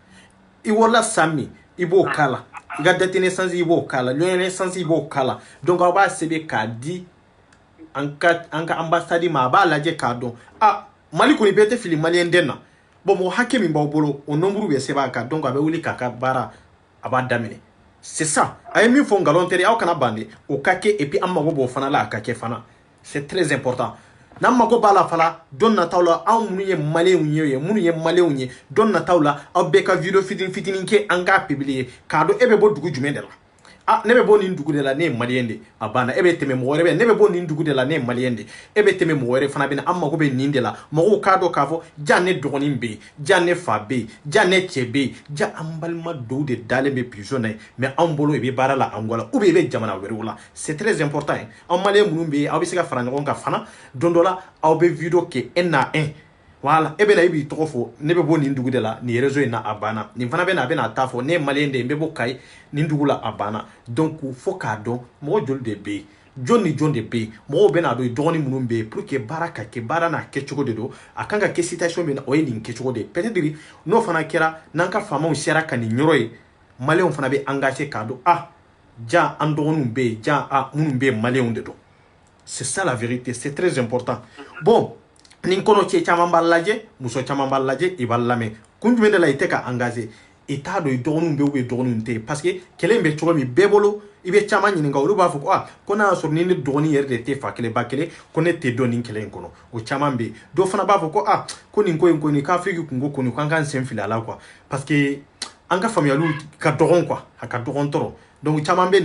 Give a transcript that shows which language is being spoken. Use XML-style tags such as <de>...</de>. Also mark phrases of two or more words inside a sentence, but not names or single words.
<bm>i wolola san min i b'o k'a la i ka</bm> <fr>date naissance</fr> <bm>i b'o k'a la</bm> <fr>lieu naissance</fr> <bm>i b'o k'a la donc aw b'a sɛbɛn k'a di an ka ambassade ma a b'a lajɛ k'a dɔn ah Mali kɔni bɛɛ tɛ fili maliyɛn den na bon mɔgɔ hakɛ min b'aw bolo o nombre bɛ sɛbɛn a kan donc a bɛ wuli k'a ka baara a b'a daminɛ</bm> <fr>c'est ça</fr> <bm>a ye min fɔ nkalon tɛ aw kana ban dɛ o ka kɛ</bm> <fr>et puis</fr> <bm>an mago b'o fana la a ka kɛ fana</bm> <fr>c'est très important</fr> <bm>n'an mago b'a la fana don nataw la anw minnu ye maliyɛnw ye minnu ye maliyɛnw ye don nataw la aw bɛɛ ka video fitinin fitinin kɛ an k'a publier k'a dɔn e bɛ bɔ dugu jumɛn de la ah ne bɛ bɔ nin dugu de la ne ye maliyɛn de a banna e bɛ tɛmɛ mɔgɔ wɛrɛ bɛ ne bɛ bɔ nin dugu de la ne ye maliyɛn de e bɛ tɛmɛ mɔgɔ wɛrɛ fana bɛ na an mago bɛ nin de la mɔgɔw k'a dɔn k'a fɔ ja ne dɔgɔnin bɛ yen ja ne fa bɛ yen ja ne cɛ bɛ yen ja an balima dɔw de dalen bɛ prison na yen mais anw bolo i bɛ baara la Angola la</bm> <fr>ou bien</fr> <bm>i bɛ jamana wɛrɛw la</bm> <fr>c'est très important</fr> <bm>ye anw maliyɛn minnu bɛ yen aw bɛ se ka fara ɲɔgɔn kan fana don dɔ la aw bɛ video kɛ</bm> <fr>un à un voilà</fr> <bm>e bɛ na i b'i tɔgɔ fɔ ne bɛ bɔ nin dugu de la nin réseau in na a banna nin fana bɛ na a bɛ na a ta fɔ ne ye maliyɛn de ye n bɛ bɔ Kayi nin dugu la a banna donc fo k'a dɔn mɔgɔ joli de bɛ yen jɔn ni jɔn de bɛ yen mɔgɔw bɛ n'a dɔn dɔgɔnin minnu bɛ yen</bm> <fr>pour que</fr> <bm>baara ka kɛ baara n'a kɛcogo de don a kan ka kɛ situation min na o ye nin kɛcogo de ye</bm> <fr>peut être</fr> <bm>n'o fana kɛra n'an ka faamaw sera ka nin yɔrɔ ye maliyɛnw fana bɛ engagé k'a dɔn ah ja an dɔgɔninw bɛ yen ja ah minnu bɛ yen maliyɛnw de don</bm> <fr>c'est ça la vérité c'est très important</fr> <bm>bon nin kɔnɔ cɛ caman b'a lajɛ muso caman b'a lajɛ i b'a lamɛn kun jumɛn de la i tɛ ka engagé i t'a dɔn i dɔgɔninw bɛ</bm> <fr>ou bien</fr> <bm>dɔgɔninw tɛ</bm> <fr>parce que</fr> <bm>kɛlɛ in bɛ cogo min bɛɛ bolo i bɛ caman ɲininka olu b'a fɔ ko ah ko n'a y'a sɔrɔ ni ne dɔgɔnin yɛrɛ de tɛ fa kelen ba kelen ko ne tɛ dɔn nin kɛlɛ in kɔnɔ o caman bɛ yen dɔw fana b'a fɔ ko ah ko nin ko in kɔni k'Afiriki kunko kɔni k'an k'an sen fili a la quoi parce que an ka faamuyaliw ka dɔgɔn quoi a ka dɔgɔn tɔrɔ donc caman bɛ</bm>